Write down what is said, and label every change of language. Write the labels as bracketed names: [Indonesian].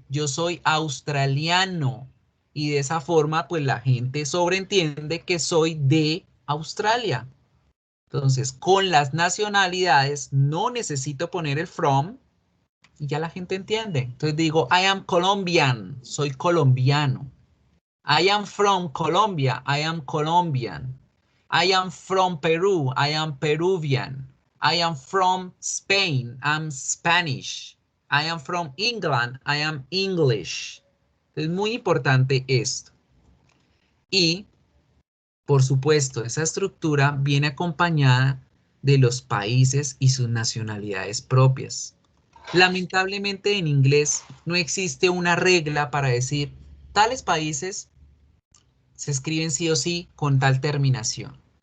[Spanish] Yo soy australiano. Y de esa forma, pues la gente sobreentiende que soy de Australia. Entonces, con las nacionalidades no necesito poner el from y ya la gente entiende. [English] Entonces digo, I am Colombian, [Spanish] soy colombiano. [English] I am from Colombia, I am Colombian. I am from Peru, I am Peruvian. I am from Spain, I'm Spanish. I am from England, I am English. [Spanish] Es muy importante esto. Y, por supuesto, esa estructura viene acompañada de los países y sus nacionalidades propias. Lamentablemente en inglés no existe una regla para decir tales países se escriben sí o sí con tal terminación.